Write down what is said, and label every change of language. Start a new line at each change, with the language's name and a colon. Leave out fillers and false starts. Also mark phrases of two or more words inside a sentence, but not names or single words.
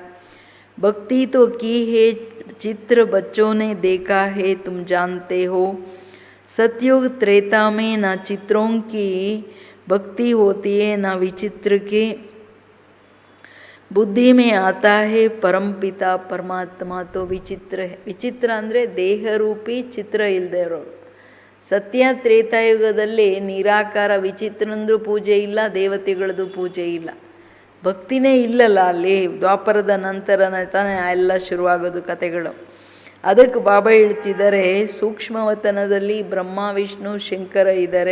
Hindi: भक्ति तो की है, चित्र बच्चों ने देखा है, तुम जानते हो. सतयुग त्रेता में न चित्रों की भक्ति होती है न विचित्र के. बुद्धि में आता है परम पिता परमात्मा तो विचित्र है.
Kannada: ವಿಚಿತ್ರ ಅಂದರೆ ದೇಹರೂಪಿ ಚಿತ್ರ ಇಲ್ಲದೆ ಇರೋರು. ಸತ್ಯ ತ್ರೇತಾಯುಗದಲ್ಲಿ ನಿರಾಕಾರ, ವಿಚಿತ್ರನಂದು ಪೂಜೆ ಇಲ್ಲ, ದೇವತೆಗಳದ್ದು ಪೂಜೆ ಇಲ್ಲ, ಭಕ್ತಿನೇ ಇಲ್ಲಲ್ಲ ಅಲ್ಲಿ. ದ್ವಾಪರದ ನಂತರನೇ ತಾನೇ ಎಲ್ಲ ಶುರುವಾಗೋದು ಕತೆಗಳು. ಅದಕ್ಕೆ ಬಾಬಾ ಹೇಳ್ತಿದ್ದಾರೆ, ಸೂಕ್ಷ್ಮವತನದಲ್ಲಿ ಬ್ರಹ್ಮ ವಿಷ್ಣು ಶಂಕರ ಇದ್ದಾರೆ.